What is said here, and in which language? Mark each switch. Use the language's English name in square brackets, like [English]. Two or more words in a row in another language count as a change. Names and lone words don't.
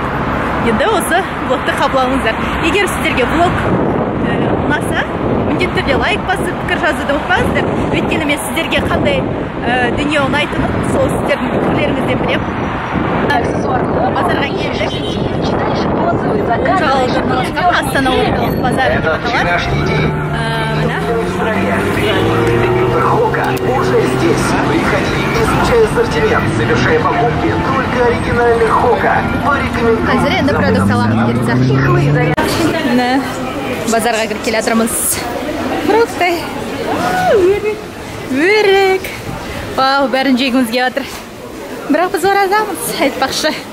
[Kazakh] Енді осы влогты қабылдаңыздар. Егер сіздерге влог ұнаса, міндетті түрде лайк басып, пікір жазуды ұмытпаңыздар. Өйткені мен сіздерге қандай дүние ұнайтынын сол сіздердің пікірлеріңізден білемін. Базарға келдік. Астана орталық базары деп аталады. [Russian] Уже здесь. Приходи, изучай ассортимент, совершай покупки только оригинальных Хока. [Kazakh] Қазір енді продукт аламыз бұйыртса. Базарға кіріп келе жатырмыз. Фрукты. Өрік. Вау, бәрін жегіміз келіп жатыр. Бірақ біз оразамыз, айтпақшы.